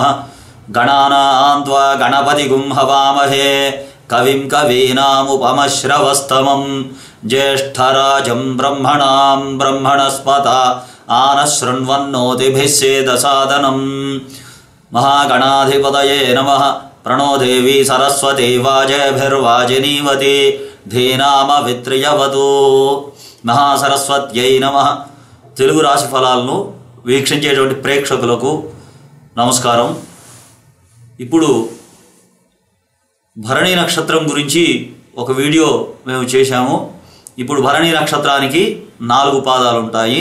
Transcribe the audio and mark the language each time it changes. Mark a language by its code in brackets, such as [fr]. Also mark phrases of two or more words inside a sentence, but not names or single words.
[sa] गणानां त्वा गणपतिगुं हवामहे कविं कवीनामुपमश्रवस्तमं ज्येष्ठराजं ब्रह्मणां ब्रह्मणस्पत आनशृण्वन्नोतिभिः सेदसादनं। महागणाधिपतये नमः। प्रणो देवी सरस्वती वाजभिर्वाजिनीवती धीनाम वित्रियवतु। महासरस्वत्यै नमः। [te] తెలుగు రాశి ఫలాలను వీక్షించేటువంటి ప్రేక్షకులకు నమస్కారం। ఇప్పుడు భరణి నక్షత్రం గురించి ఒక వీడియో మేము చేశాము। ఇప్పుడు భరణి నక్షత్రానికి 4 పాదాలు ఉంటాయి।